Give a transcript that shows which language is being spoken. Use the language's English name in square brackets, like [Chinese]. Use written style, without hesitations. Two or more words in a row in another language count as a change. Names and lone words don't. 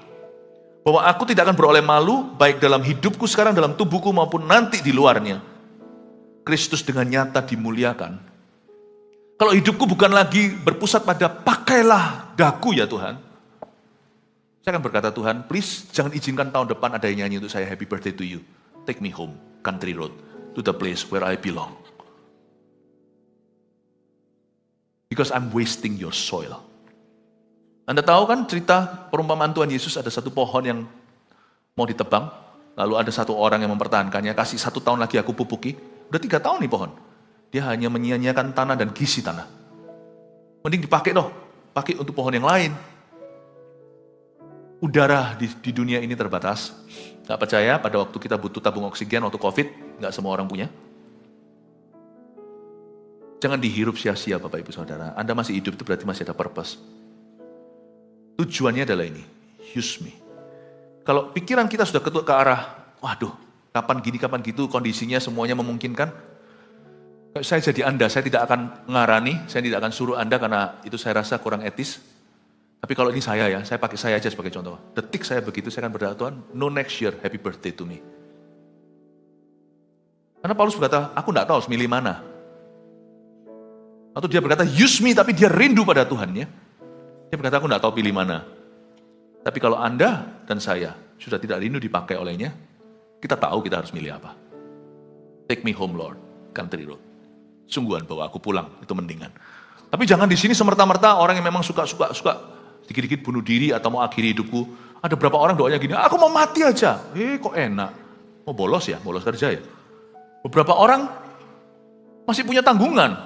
[Indonesian] Bahwa aku tidak akan beroleh malu, baik dalam hidupku sekarang, dalam tubuhku maupun nanti di luarnya. Kristus dengan nyata dimuliakan. Kalau hidupku bukan lagi berpusat pada pakailah daku ya Tuhan. Saya akan berkata, Tuhan, please jangan izinkan tahun depan ada yang nyanyi untuk saya [English] happy birthday to you. Take me home, country road, to the place where I belong. Because I'm wasting your soil. [Indonesian] Anda tahu kan cerita perumpamaan Tuhan Yesus, ada satu pohon yang mau ditebang, lalu ada satu orang yang mempertahankannya, kasih 1 tahun lagi aku pupuki, udah 3 tahun nih pohon. Dia hanya menyia-nyiakan tanah dan gizi tanah. Mending dipakai dong, pakai untuk pohon yang lain. Udara di dunia ini terbatas. Gak percaya pada waktu kita butuh tabung oksigen waktu COVID, gak semua orang punya. Jangan dihirup sia-sia Bapak Ibu Saudara. Anda masih hidup itu berarti masih ada purpose. Tujuannya adalah ini, [English] use me. [Indonesian] Kalau pikiran kita sudah ketuk ke arah, waduh, kapan gini, kapan gitu, kondisinya semuanya memungkinkan. Saya jadi Anda, saya tidak akan ngarani, saya tidak akan suruh Anda karena itu saya rasa kurang etis. Tapi kalau ini saya ya, saya pakai saya aja sebagai contoh. Detik saya begitu, saya akan berdoa, Tuhan, [English] no next year, happy birthday to me. [Indonesian] Karena Paulus berkata, aku enggak tahu harus milih mana. Atau dia berkata, [English] use me, [Indonesian] tapi dia rindu pada Tuhan ya. Dia berkata, aku enggak tahu pilih mana. Tapi kalau Anda dan saya sudah tidak rindu dipakai olehnya, kita tahu kita harus milih apa. [English] Take me home, Lord, country road. [Indonesian] Sungguhan bawa aku pulang, itu mendingan. Tapi jangan di sini semerta-merta orang yang memang suka dikit-dikit bunuh diri atau mau akhiri hidupku. Ada berapa orang doanya gini, aku mau mati aja. Kok enak. Mau bolos ya, bolos kerja ya. Beberapa orang masih punya tanggungan.